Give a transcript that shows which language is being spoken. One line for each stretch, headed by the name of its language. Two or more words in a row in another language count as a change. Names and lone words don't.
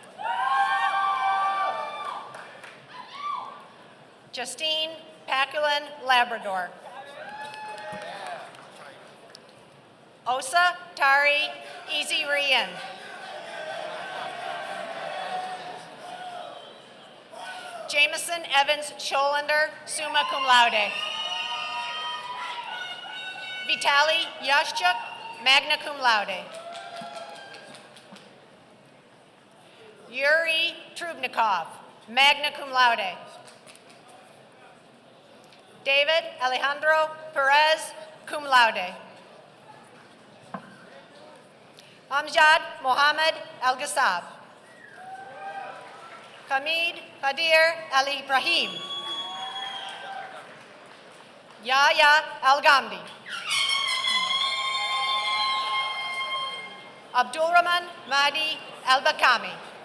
English: Justine Paculin Labrador. Osa Tari Easy Rian. Jameson Evans Scholander,
Latin: summa cum laude.
English: Vitaly Yashchuk,
Latin: magna cum laude.
English: Yuri Trubnikov,
Latin: magna cum laude.
English: David Alejandro Perez,
Latin: cum laude.
English: Amjad Mohammed Al-Ghassab. Hamid Hadir Ali Ibrahim. Yahya Al-Ghamdi. Abdulrahman Mahdi Al-Bakami.